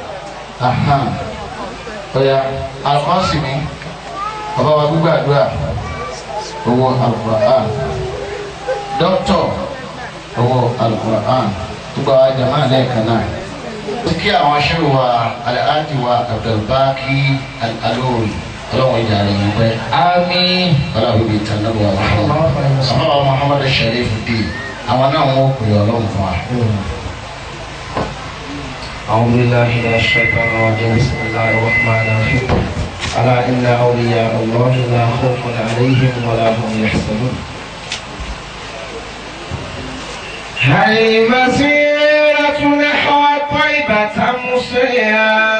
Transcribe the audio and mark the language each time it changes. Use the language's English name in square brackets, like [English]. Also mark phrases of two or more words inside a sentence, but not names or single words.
[Yoruba] ọ̀yà Al-Qasimi bàbá wa gbígbàdúrà owó Al-Qur'an dọ́kítọ̀ owó Al-Qur'an gbogbo àwọn jama lẹ́ẹ̀kan náà kí àwọn aṣẹ́wó wa Alhaji wa Abdulbaki Al-Alori ọlọ́wọ́n ìjà rẹ̀ yìí pẹ́. Àmín. ọlọ́wọ́ ibi ìtàn náà wà wọ́n Muhammad Sharifuddin àwọn náà wọ́n pè ọlọ́run fún wa. [Arabic] أعوذ بالله من الشيطان الرجيم بسم الله الرحمن الرحيم ألا إن أولياء الله لا خوف عليهم ولا هم يحزنون هل مسيرة نحو طيبة مسرعا